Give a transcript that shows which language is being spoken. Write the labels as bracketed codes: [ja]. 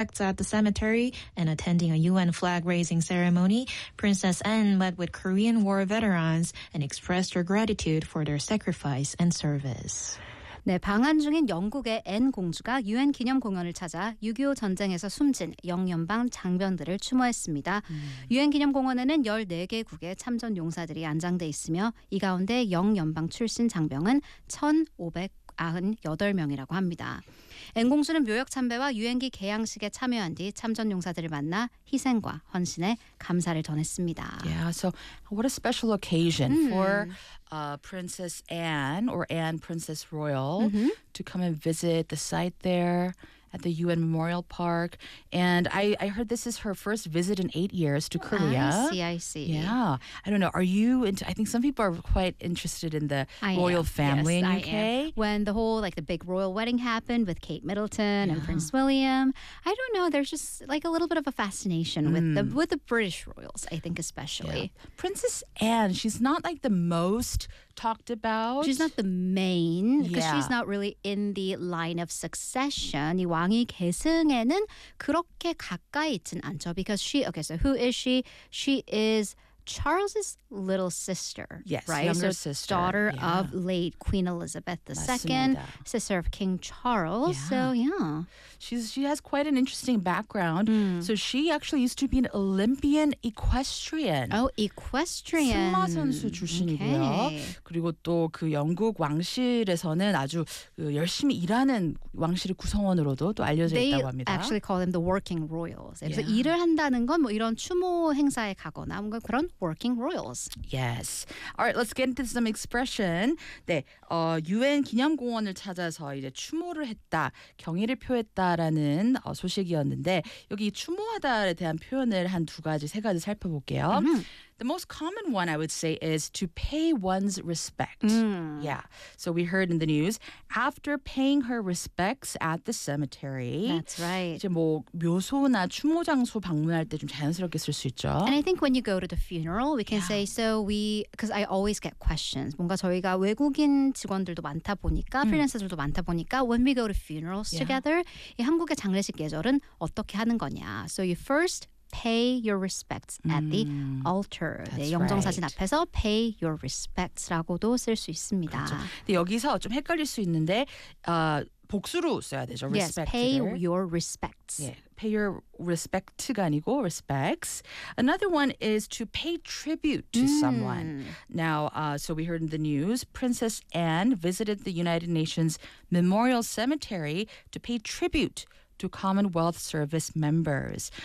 [en] acts at the cemetery and attending a UN flag-raising ceremony, Princess Anne met with Korean War veterans and expressed her gratitude for their sacrifice and service. [ko] 네, 방한 중인 영국의 앤 공주가 유엔 기념 공원을 찾아 6.25 전쟁에서 숨진 영연방 장병들을 추모했습니다. 유엔 기념 공원에는 14개국의 참전 용사들이 안장돼 있으며 이 가운데 영연방 출신 장병은 1,598명이라고 합니다. 앤 공주는 묘역 참배와 유엔기 개양식에 참여한 뒤 참전 용사들을 만나 희생과 헌신에 감사를 전했습니다. [en] Yeah, so what a special occasion for Princess Anne or Anne Princess Royal to come and visit the site there at the UN Memorial Park. And I heard this is her first visit in 8 years to Korea. I see. Yeah. I don't know. Are you into, I think some people are quite interested in the royal family in UK. When the whole, like the big royal wedding happened with Kate Middleton and Prince William, I don't know. There's just like a little bit of a fascination with the British royals, I think, especially. Yeah. Princess Anne, she's not like the most talked about. She's not the main because she's not really in the line of succession. [ko] 이 왕위 계승에는 그렇게 가까이 있진 않죠. [en] Because she, okay, so who is she? She is Charles's little sister. Yes, right? Younger so sister. Daughter of late Queen Elizabeth II, sister of King Charles. Yeah. So, yeah. She has quite an interesting background. Mm. So she actually used to be an Olympian equestrian. Oh, equestrian. [ko] 승마 선수 출신이고요. Okay. 그리고 또 그 영국 왕실에서는 아주 열심히 일하는 왕실의 구성원으로도 또 알려져 [en] they [ko] 있다고 합니다. [en] They actually call them the working royals. [ko] 그래서 일을 한다는 건 뭐 이런 추모 행사에 가거나 뭔가 그런 working royals. [en] Yes. All right, let's get into some expression. [ko] 네, 유엔 기념공원을 찾아서 이제 추모를 했다, 경의를 표했다라는 소식이었는데 여기 추모하다에 대한 표현을 한 두 가지, 세 가지 살펴볼게요. [en] The most common one, I would say, is to pay one's respect. Yeah. So we heard in the news, after paying her respects at the cemetery. That's right. [ko] 이제 뭐 묘소나 추모 장소 방문할 때 좀 자연스럽게 쓸 수 있죠. [en] And I think when you go to the funeral, we can say, so we, because I always get questions. [ko] 뭔가 저희가 외국인 직원들도 많다 보니까, freelancers들도 많다 보니까, [en] when we go to funerals together, [ko] 이 한국의 장례식 예절은 어떻게 하는 거냐. [en] So you first pay your respects at the altar. [ko] 네, 영정사진 앞에서 [en] pay your respects [ko] 라고도 쓸 수 있습니다. 그렇죠. 근데 여기서 좀 헷갈릴 수 있는데 복수로 써야 되죠. [en] Yes, pay your respects. Yeah, pay your respect가 아니고 respects. Another one is to pay tribute to someone. Now, so we heard in the news, Princess Anne visited the United Nations Memorial Cemetery to pay tribute to Commonwealth Service members.